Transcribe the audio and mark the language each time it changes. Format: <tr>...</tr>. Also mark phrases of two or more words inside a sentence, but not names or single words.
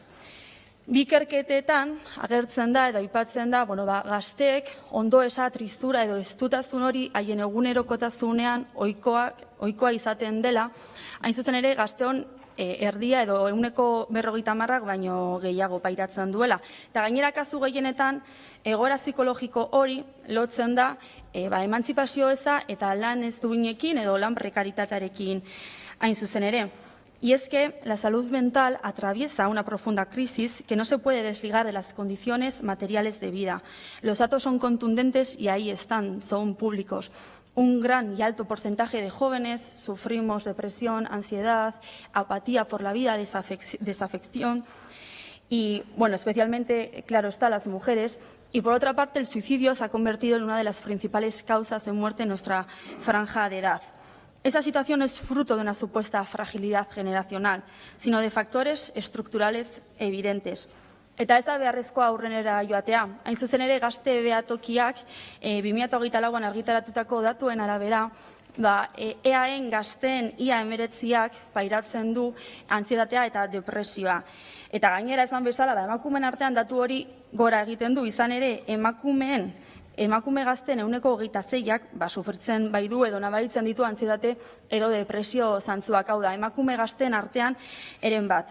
<eu>Bi ikerketetan agertzen da edo aipatzen da gazteek ondoeza, tristura edo estutazun hori haien egunerokotasunean ohikoa izaten dela, hain zuzen ere gazteon erdia edo 50% baino gehiago pairatzen duela. Eta gainera kasu gehienetan egoera psikologiko hori lotzen da emantzipazio eza eta lan ez duinekin edo lan prekaritatearekin hain zuzen ere.</eu> <es>Y es que la salud mental atraviesa una profunda crisis que no se puede desligar de las condiciones materiales de vida. Los datos son contundentes y ahí están, son públicos. Un gran y alto porcentaje de jóvenes sufrimos depresión, ansiedad, apatía por la vida, desafección y, especialmente, claro está, las mujeres. Y por otra parte, el suicidio se ha convertido en una de las principales causas de muerte en nuestra franja de edad. Esa situación es fruto de una supuesta fragilidad generacional, sino de factores estructurales evidentes.</es> <eu>Eta ez da beharrezkoa aurrenera joatea. Hain zuzen ere, gazte behatokiak 2024an argitaratutako datuen arabera, EAen gazteen ia 19ak pairatzen du antsietatea eta depresioa. Eta gainera esan bezala, emakumeen artean datu hori gora egiten du, izan ere emakume gazten 26ak sufritzen bai du edo nabaritzen ditu antsietate edo depresio zantzuak, hau da, emakume gazten artean eren bat.</eu>